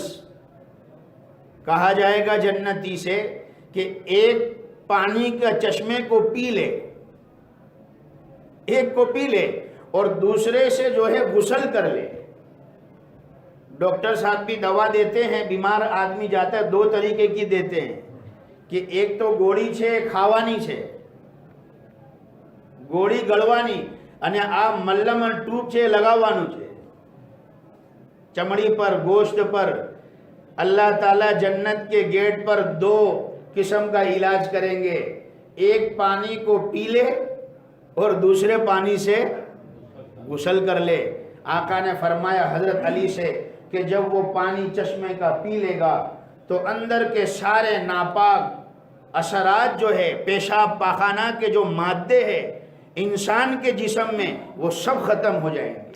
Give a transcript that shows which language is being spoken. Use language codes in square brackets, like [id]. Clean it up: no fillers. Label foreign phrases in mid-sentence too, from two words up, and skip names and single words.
[ur] کہا جائے گا جنتی سے کہ ایک پانی کا چشمے کو پی لے، ایک کو پی لے اور دوسرے سے جو ہے غسل کر لے۔ ڈاکٹر صاحب بھی دوا دیتے ہیں، بیمار آدمی جاتا ہے 2 طریقے کی دیتے ہیں کہ ایک تو [gu] ગોળી છે ખાવાની છે, ગોળી ગળવાની, અને આ મલ્લમ ટ્યુબ છે લગાવવાનું છે [ur] چمڑی پر، گوشت پر۔ اللہ تعالیٰ جنت کے گیٹ پر 2 قسم کا علاج کریں گے، ایک پانی کو پی لے اور دوسرے پانی سے غسل کر لے۔ آقا نے فرمایا حضرت علی سے کہ جب وہ پانی چشمے کا پی لے گا تو اندر کے سارے ناپاک اثرات جو ہے، پیشاب پاخانہ کے جو مادے ہیں انسان کے جسم میں، وہ سب ختم ہو جائیں گے۔